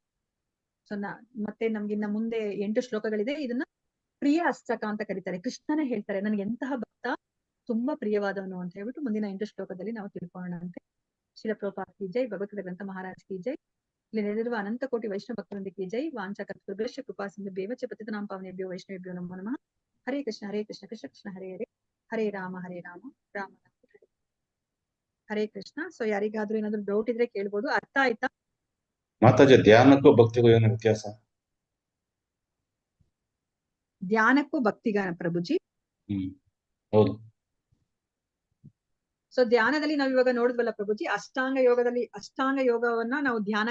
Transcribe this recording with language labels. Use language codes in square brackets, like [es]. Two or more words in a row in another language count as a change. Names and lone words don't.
[kn] ಸೊ ಮತ್ತೆ ನಮ್ಗಿನ್ನ ಮುಂದೆ 8 ಶ್ಲೋಕಗಳಿದೆ. ಇದನ್ನ ಪ್ರಿಯ ಅಷ್ಟಕ ಅಂತ ಕರೀತಾರೆ. ಕೃಷ್ಣನೇ ಹೇಳ್ತಾರೆ ನನ್ಗೆ ಎಂತಹ ಭಕ್ತ ತುಂಬಾ ಪ್ರಿಯವಾದವನು ಅಂತ ಹೇಳ್ಬಿಟ್ಟು ಮುಂದಿನ 8 ಶ್ಲೋಕದಲ್ಲಿ ನಾವು ತಿಳ್ಕೊಳ್ಳೋಣಂತೆ. [hi] श्रील प्रभुपाद की जय, भगवद्गीता ग्रंथ महाराज की जय, [kn] ಇಲ್ಲಿ ನೆಲೆದಿರುವ ಅನಂತ ಕೋಟಿ ವೈಷ್ಣವ ಭಕ್ತರಿಂದ [hi] की जय. [sa] ವಾಂಚಾ ಕಲ್ಪತರುಭ್ಯಶ್ಚ ಕೃಪಾ ಸಿಂಧುಭ್ಯೇವ ಚ ಪತಿತಾನಾಂ ಪಾವನೇಭ್ಯೋ ವೈಷ್ಣವೇಭ್ಯೋ ನಮೋ ನಮಃ. ಹರೇ ಕೃಷ್ಣ ಕೃಷ್ಣ ಕೃಷ್ಣ ಹರೇ ಹರೇ, ಹರೇ ರಾಮ ರಾಮ ರಾಮ ಹರೇ ಕೃಷ್ಣ. [kn] ಸೊ ಯಾರಿಗಾದ್ರೂ ಏನಾದ್ರು ಡೌಟ್ ಇದ್ರೆ ಕೇಳ್ಬೋದು. ಅರ್ಥ ಆಯ್ತಾ ಮಾತಾಜಿ? ಧ್ಯಾನಕ್ಕೂ ಭಕ್ತಿಗೂ ಏನು ವ್ಯತ್ಯಾಸ? ಧ್ಯಾನಕ್ಕೂ ಭಕ್ತಿಗಾನ ಪ್ರಭುಜಿ. ಹೌದು. ಸೊ ಧ್ಯಾನದಲ್ಲಿ ನಾವ್ ಇವಾಗ ನೋಡಿದ್ವಲ್ಲ ಪ್ರಭುಜಿ, ಅಷ್ಟಾಂಗ ಯೋಗವನ್ನ ನಾವು ಧ್ಯಾನ